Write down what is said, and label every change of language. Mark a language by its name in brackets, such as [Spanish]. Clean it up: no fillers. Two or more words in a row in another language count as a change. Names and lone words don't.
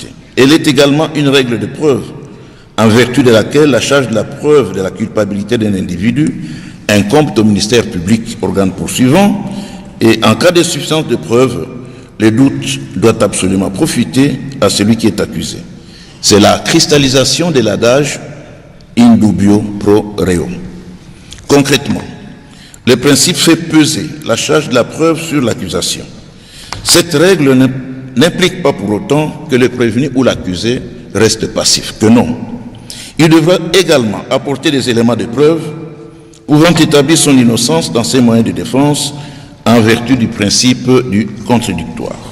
[French] Elle est également une règle de preuve, en vertu de laquelle la charge de la preuve de la culpabilité d'un individu incombe au ministère public, organe poursuivant, et en cas de suffisance de preuve, le doute doit absolument profiter à celui qui est accusé. C'est la cristallisation de l'adage [Latin] in dubio pro reo. [French] Concrètement, le principe fait peser la charge de la preuve sur l'accusation. Cette règle n'implique pas pour autant que le prévenu ou l'accusé reste passif, que non. Il devra également apporter des éléments de preuve pouvant établir son innocence dans ses moyens de défense en vertu du principe du contradictoire.